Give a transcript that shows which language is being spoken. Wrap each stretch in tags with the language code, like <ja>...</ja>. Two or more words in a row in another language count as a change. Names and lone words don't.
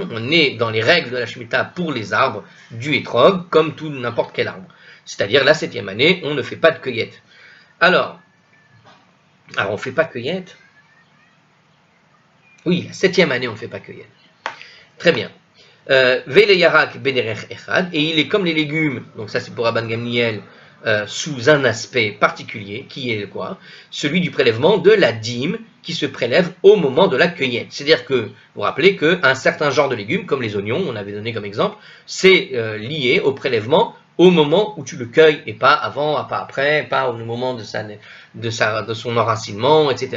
<fr>On est dans les règles de la Shemitah pour les arbres du hétrog, comme tout n'importe quel arbre. C'est-à-dire, la 7e année, on ne fait pas de cueillette. Alors on ne fait pas cueillette. Oui, la 7e année, on ne fait pas cueillette. Très bien.</fr> <he>ולירק בדרך אחד,</he> <fr>et il est comme les légumes, donc ça c'est pour Rabban Gamliel, sous un aspect particulier, qui est quoi? Celui du prélèvement de la dîme qui se prélève au moment de la cueillette. C'est-à-dire que, vous vous rappelez qu'un certain genre de légumes, comme les oignons, on avait donné comme exemple, c'est lié au prélèvement au moment où tu le cueilles, et pas avant, pas après, pas au moment de son enracinement, etc.</fr>